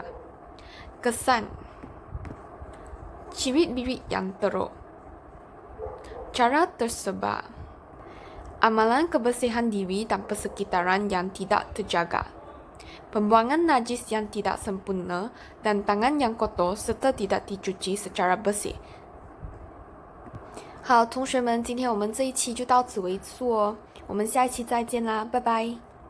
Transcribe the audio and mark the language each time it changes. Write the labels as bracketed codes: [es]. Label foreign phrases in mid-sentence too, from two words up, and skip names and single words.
[ms] Kesan. Cirit-birit yang teruk. Cara tersebar. Amalan kebersihan diri dan persekitaran yang tidak terjaga. Pembuangan najis yang tidak sempurna dan tangan yang kotor serta tidak dicuci secara bersih. [zh] 好，同学们，今天我们这一期就到此为止哦，我们下一期再见啦，拜拜。